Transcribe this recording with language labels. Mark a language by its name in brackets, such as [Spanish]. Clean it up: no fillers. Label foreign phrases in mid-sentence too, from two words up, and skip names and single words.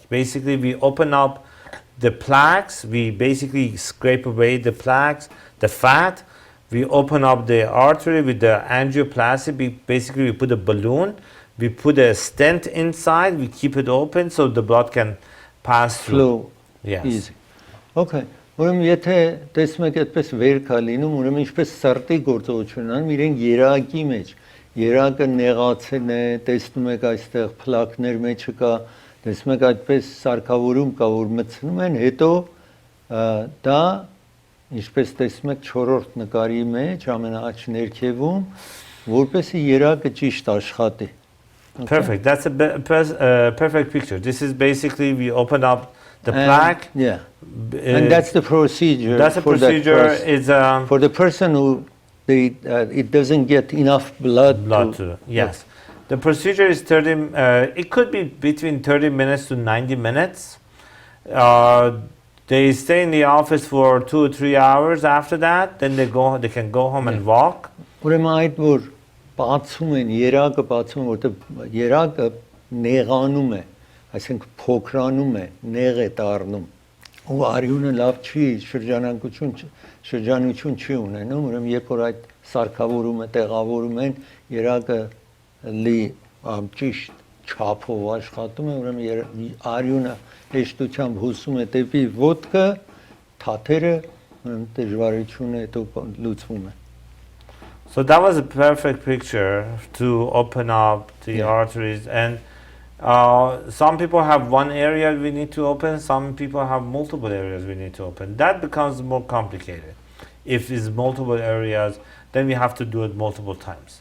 [English] Basically, we open up the plaques, we basically scrape away the plaques, the fat, we open up the artery with the angioplasty, basically we put a balloon, we put a stent inside, we keep it open so the blood can pass through. Flow. Yes. Easy. Okay. [Armenian] Ուրեմն եթե տեսնում եք այդպես վեր կա լինում, ուրեմն ինչպես սրտի գործողություն անում, իրենք երակի մեջ, երակը նեղացել է, տեսնում եք այստեղ փլակներ մեջը կա, տեսնում եք այդպես սարքավորում կա, որ մտցնում են, հետո դա ինչպես տեսնում եք 4-րդ նկարի մեջ ամենաաչ ներքևում, որպեսզի երակը ճիշտ աշխատի. [English] Perfect. That's a perfect picture. This is basically we open up the plaque. Yeah. And that's the procedure. That's a procedure. It's for the person who it doesn't get enough blood to yes. The procedure is 30. It could be between 30 minutes to 90 minutes. They stay in the office for 2 or 3 hours. After that, then they can go home and walk. [Armenian] Ուրեմն այդ որ բացում են, երակը բացում են, որտեղ երակը նեղանում է, այսինքն փոքրանում է, նեղ է դառնում։ Ու արյունը լավ չի, շրջանություն չի ունենում, ուրեմն երբ որ այդ սարքավորումը տեղավորում են, երակը լի ճիշտ չափով աշխատում է, ուրեմն արյունը հեշտությամբ հոսում է դեպի ոտքը, թաթերը դժվարությունը հետո լուծվում է։ [English] So that was a perfect picture to open up the arteries, and some people have one area we need to open, some people have multiple areas we need to open. That becomes more complicated. If it's multiple areas, then we have to do it multiple times.